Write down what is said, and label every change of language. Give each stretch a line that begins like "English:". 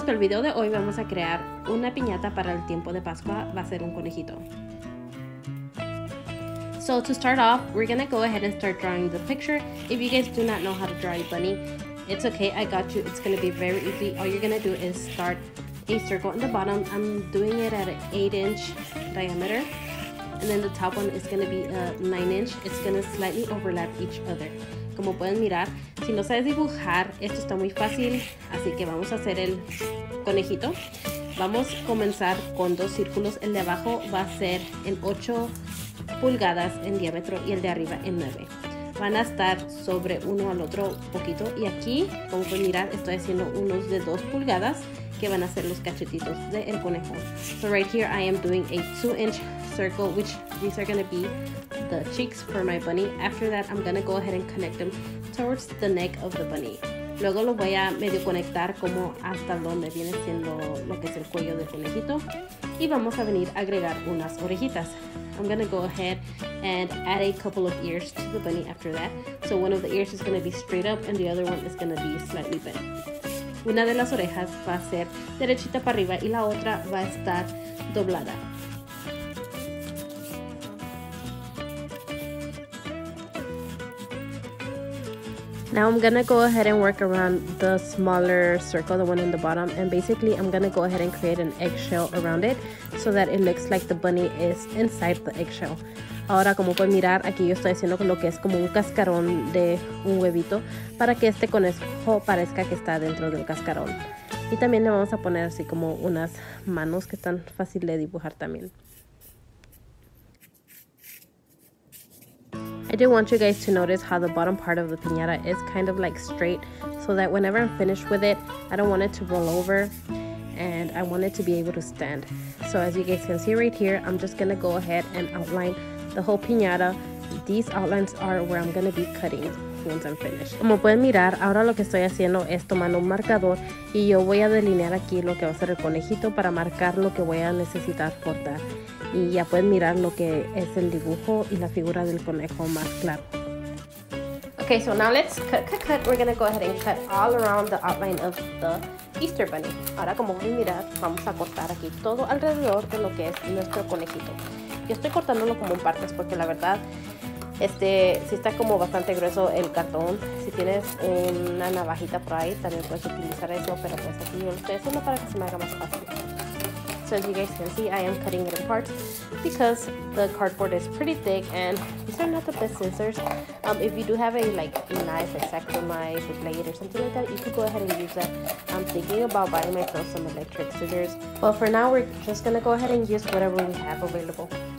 Spanish: Para el video de hoy vamos a crear una piñata para el tiempo de Pascua. Va a ser un conejito.
English: So to start off, we're gonna go ahead and start drawing the picture. If you guys do not know how to draw a bunny, it's okay, I got you. It's gonna be very easy. All you're gonna do is start a circle in the bottom. I'm doing it at an 8-inch diameter, and then the top one is gonna be a 9-inch. It's gonna slightly overlap each other.
Spanish: Como pueden mirar, si no sabes dibujar, esto está muy fácil, así que vamos a hacer el conejito. Vamos a comenzar con dos círculos. El de abajo va a ser en 8 pulgadas en diámetro y el de arriba en 9. Van a estar sobre uno al otro poquito, y aquí, como pueden mirar, estoy haciendo unos de 2 pulgadas que van a ser los cachetitos del conejo.
English: So right here I am doing a 2-inch circle, which these are going to be the cheeks for my bunny. After that I'm going to go ahead and connect them towards the neck of the bunny.
Spanish: Luego lo voy a medio conectar como hasta donde viene siendo lo que es el cuello del conejito, y vamos a venir a agregar unas orejitas.
English: I'm going to go ahead and add a couple of ears to the bunny after that. So one of the ears is going to be straight up and the other one is going to be slightly bent.
Spanish: Una de las orejas va a ser derechita para arriba y la otra va a estar doblada.
English: Now I'm gonna go ahead and work around the smaller circle, the one in the bottom, and basically I'm gonna go ahead and create an eggshell around it so that it looks like the bunny is inside the eggshell.
Spanish: Ahora, como pueden mirar, aquí yo estoy haciendo lo que es como un cascarón de un huevito para que este conejo parezca que está dentro del cascarón. Y también le vamos a poner así como unas manos que están fácil de dibujar también.
English: I do want you guys to notice how the bottom part of the piñata is kind of like straight, so that whenever I'm finished with it, I don't want it to roll over and I want it to be able to stand. So as you guys can see right here, I'm just gonna go ahead and outline the whole piñata. These outlines are where I'm gonna be cutting once I'm finished.
Spanish: Como pueden mirar, ahora lo que estoy haciendo es tomando un marcador y yo voy a delinear aquí lo que va a ser el conejito para marcar lo que voy a necesitar cortar. Y ya pueden mirar lo que es el dibujo y la figura del conejo más claro.
English: Okay, so now let's cut. We're gonna go ahead and cut all around the outline of the Easter Bunny.
Spanish: Ahora, como pueden mirar, vamos a cortar aquí todo alrededor de lo que es nuestro conejito. Yo estoy cortándolo como en partes porque la verdad, si está como bastante grueso el cartón. Si tienes una navajita por ahí, también puedes utilizar eso, pero pues aquí yo lo estoy haciendo para que se me haga más fácil.
English: So as you guys can see, I am cutting it in parts because the cardboard is pretty thick and these are not the best scissors. If you do have a knife, a X-Acto knife, a blade or something like that, you could go ahead and use that. I'm thinking about buying myself some electric scissors, but for now we're just gonna go ahead and use whatever we have available.